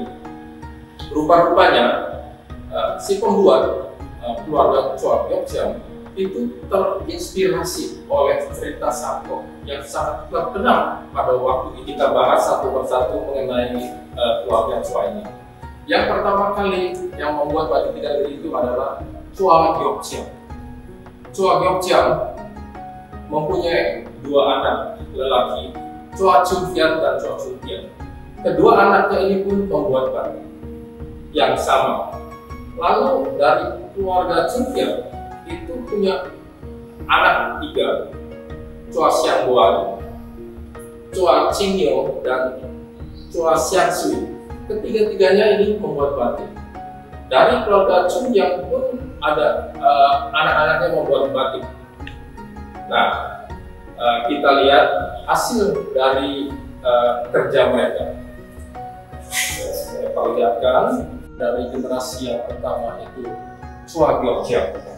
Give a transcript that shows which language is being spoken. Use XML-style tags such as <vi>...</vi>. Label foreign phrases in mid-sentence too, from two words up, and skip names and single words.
<id>Rupa-rupanya si pembuat keluarga Chua Gyok Chiang itu terinspirasi oleh cerita Sako yang sangat terkenal pada waktu ini. Kita bahas satu persatu mengenai keluarga Chua ini. Yang pertama kali yang membuat batik tiga negeri itu adalah Chua Gyok Chiang. Chua Gyok Chiang mempunyai 2 anak lelaki, Chua Chung Kian dan Chua Chung Kian. Kedua anaknya ini pun membuat batik yang sama. Lalu dari keluarga Chung Kian itu punya anak 3, Chua Xiang Buan, Chua Ching Yo, dan Chua Xiang Sui. Ketiga-tiganya ini membuat batik. Dari keluarga Chung yang pun ada anak-anaknya membuat batik. Nah, kita lihat hasil dari kerja mereka. Saya perlihatkan dari generasi yang pertama itu Chua Gyok Chiang.</id>